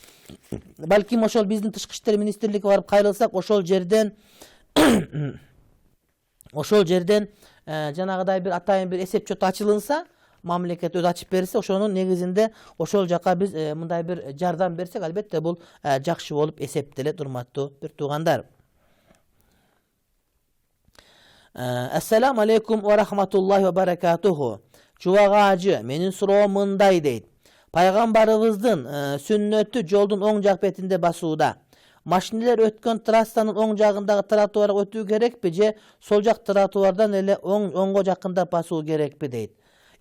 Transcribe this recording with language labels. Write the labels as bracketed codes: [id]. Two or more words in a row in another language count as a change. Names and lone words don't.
[ky] Балким ошол биздин тышкы иштер министрлиги барып кайрылсак, ошол жерден жанагыдай бир атайын бир эсеп чөт ачылынса, мамлекет өз ачып берсе, ошонун негизинде ошол жака биз мындай бир жардам берсек, албетте бул жакшы болуп эсептелет, урматтуу бир туугандар. [ar] السلام عليكم ورحمة الله وبركاته. [ky] Чубак ажы, менин суроом мындай дейт. Пайгамбарыбыздын сүннөтү жолдун оң жак бетинде басууда. Машинелер өткөн трассанын оң жагындагы тротуарга өтүү керекпи же сол жак тротуардан эле оңго жакында басуу керекпи дейт.